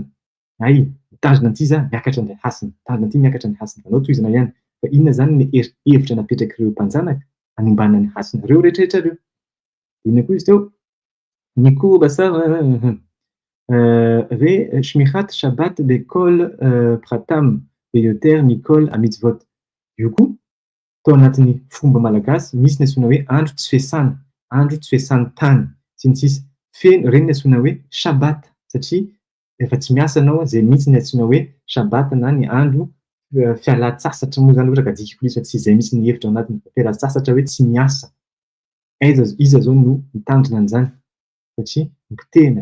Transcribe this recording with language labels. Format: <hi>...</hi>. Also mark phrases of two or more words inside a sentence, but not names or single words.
<mg>Mitazona an'ity za miakatra ny hasina, mitazona an'ity miakatra ny hasina. Anao tohizana ihany. Fa inona zany ny hevitra napetrak'ireo mpanjanaka hanimbanana ny hasina? Reo rehetrarehetra reo. Inona koa izy teo? Ny koa hoe</mg> <he>שמירת שבת בכל פרטיה ביותר מכל המצוות.</he> <mg>Io koa tao anatin'ny fomba malagasy misy ny antsoina hoe andro tsy fiasana, andro tsy fiasan'ny tany, sy ny sisa. feno reny ny antsoina hoe sabata satria efa tsy miasa anao zay mihitsy ny antsoina hoe sabata na ny andro fialan-tsasatra moa zany ohatra ka adikiko izy fa tsy zay mihitsy ny hevitra ao anatiny fialan-tsasatra hoe tsy miasa iza zao no mitandrina an'izany satria mitehana</mg>